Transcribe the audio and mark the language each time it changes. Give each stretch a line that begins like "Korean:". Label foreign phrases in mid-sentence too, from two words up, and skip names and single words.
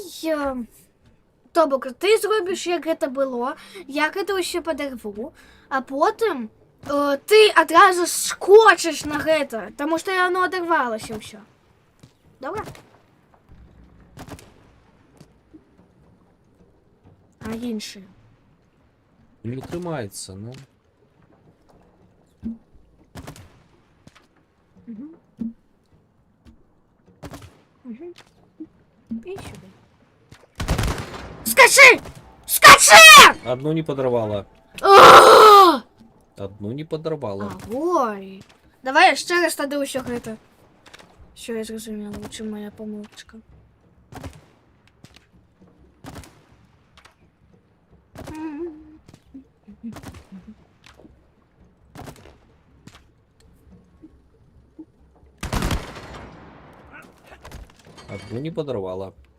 Belarusian: То бок, ты зробіш, як гэта было, як гэта ўсё падарву, а потым ты адразу скочыш на гэта, таму што яно адарвалася ўсё. Добра? А іншыя? Не трымается, ну.
Ukrainian: І сюди.
Russian: Скачи! Скачи! Одну не подорвала. А! Одну не подорвала. Ой.
Belarusian: Давай яшчэ раз тады ўсё гэта.
Russian: Всё, я
Belarusian: зразумела, у чым моя памылочка.
Russian: Одну не подорвала.